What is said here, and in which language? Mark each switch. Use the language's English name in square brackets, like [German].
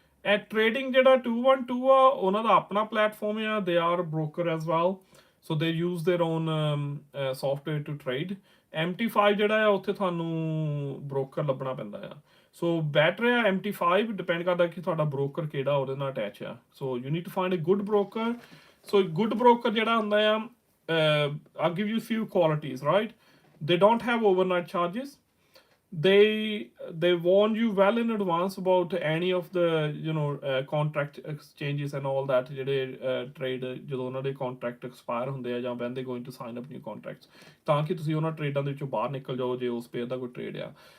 [Punjabi] At trading ਜਿਹੜਾ 212 ਆ ਉਹਨਾਂ ਦਾ ਆਪਣਾ ਪਲੇਟਫਾਰਮ ਆ। [English] They are broker as well, so they use their own software to trade. [Punjabi] MT5 ਜਿਹੜਾ ਆ ਉੱਥੇ ਤੁਹਾਨੂੰ broker ਲੱਭਣਾ ਪੈਂਦਾ ਆ। So better ਆ MT5 depend ਕਰਦਾ ਕਿ ਤੁਹਾਡਾ broker ਕਿਹੜਾ ਉਹਦੇ ਨਾਲ attach ਆ। [English] So you need to find a good broker. So good broker [Punjabi] ਜਿਹੜਾ ਹੁੰਦਾ ਆ [English] I'll give you few qualities, right? They don't have overnight charges. They warn you well in advance about any of the contract exchanges and all that [Punjabi] ਜਿਹੜੇ trade ਜਦੋਂ ਉਹਨਾਂ ਦੇ contract expire ਹੁੰਦੇ ਆ ਜਾਂ [English] when they going to sign up new contracts [Punjabi] ਤਾਂ ਕਿ ਤੁਸੀਂ ਉਹਨਾਂ ਟ੍ਰੇਡਾਂ ਦੇ ਵਿੱਚੋਂ ਬਾਹਰ ਨਿਕਲ ਜਾਓ ਜੇ ਉਸ ਪੇਅਰ ਦਾ ਕੋਈ ਟ੍ਰੇਡ ਆ।